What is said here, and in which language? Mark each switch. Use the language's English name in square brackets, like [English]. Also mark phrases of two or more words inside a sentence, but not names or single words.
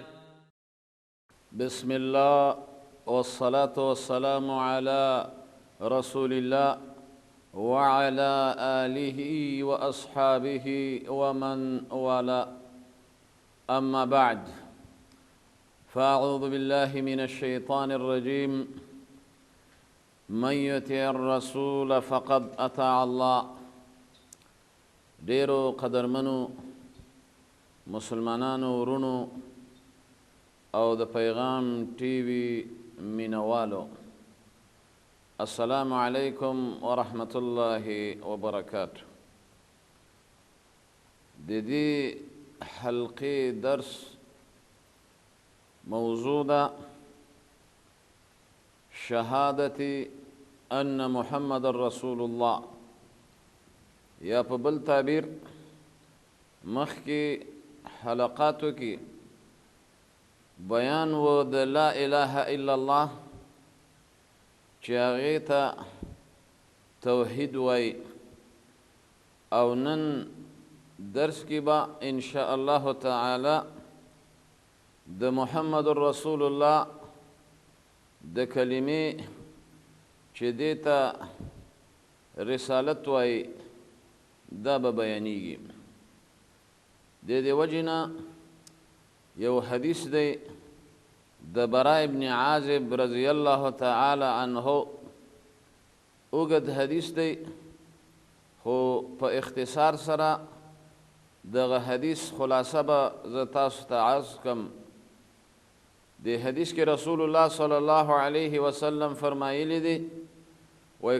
[Arabic] بسم الله والصلاة والسلام على رسول الله وعلى آله وأصحابه ومن والاه. أما بعد، فأعوذ بالله من الشيطان الرجيم. من يطع الرسول فقد أطاع الله. [Pashto] ډیرو قدرمنو مسلمانانو ورونو او د پیغام ټي وي مینوالو، [Arabic] السلام علیکم ورحمة الله وبرکاته. [Pashto] د دې حلقه درس موضوع ده [Arabic] شهادة أن محمد رسول الله، [Pashto] یا په بل تعبیر مخکې حلقاتو کې بیان و د [Arabic] لا اله الا [Pashto] الله چې هغې ته توحید وایي، او نن درس کی با [Arabic] ان شاء الله تعالی [Pashto] د [Arabic] محمد رسول الله [Pashto] د کلمې چې دیتا رسالت وای دا به بیانېږي. د دې وجنه یو حدیث دی د براء ابن عازب [Arabic] رضی الله تعالی عنه، [Pashto] اوږد حدیث دی خو په اختصار سره دغه حدیث خلاصه به زه تاسو ته عرض کم. د حدیث کې رسول الله [Arabic] صلی الله علیه وسلم [Pashto] فرمایلی دی، وای